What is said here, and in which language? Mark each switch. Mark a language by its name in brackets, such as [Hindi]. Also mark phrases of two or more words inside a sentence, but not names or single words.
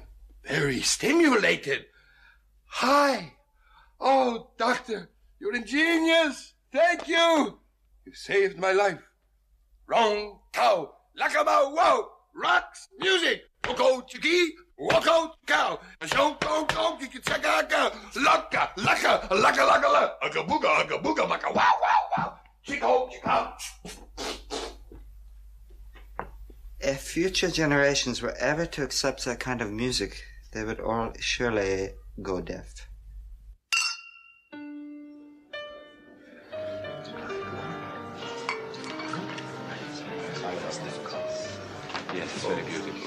[English] Very stimulated. Hi. Oh, doctor, you're ingenious. Thank you. You saved my life. Wrong cow. Lakabao, whoa. Rocks, music. Woko chiki, woko cow. Shoko, kiki chaka, laka, laka, laka, laka, laka. Agabuga, maka, wow, wow, wow. Chico, chico. If future generations were ever to accept that kind of music, they would all surely go deaf. Yes, it's very beautiful.